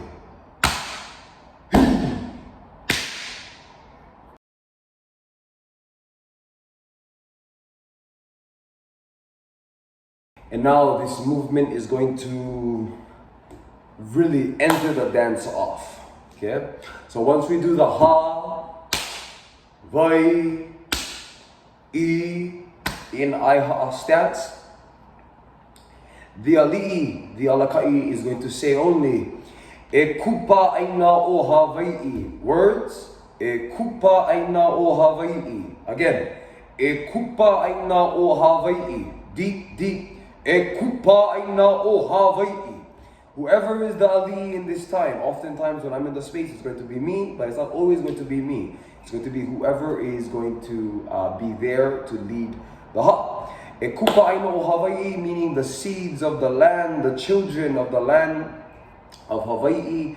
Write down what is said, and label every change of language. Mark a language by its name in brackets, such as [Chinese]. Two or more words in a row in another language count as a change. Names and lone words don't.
[English] And now this movement is going to really enter the dance off. Okay? So once we do the Ha, Vai, E in Aiha'a stance, the Ali'i, the Alaka'i, is going to say only [Hawaiian] E kupa'āina o Hawaiʻi. Words, E kupa'āina o Hawaiʻi. Again, E kupa'āina o Hawaiʻi. [English] Deep, deep. [Hawaiian] E kupa'āina o Hawaiʻi. [English] Whoever is the Ali'i in this time, oftentimes when I'm in the space, it's going to be me, but it's not always going to be me. It's going to be whoever is going to be there to lead the Ha. [Hawaiian] E kupa'āina o Hawaiʻi, [English] meaning the seeds of the land, the children of the land of Hawaiʻi.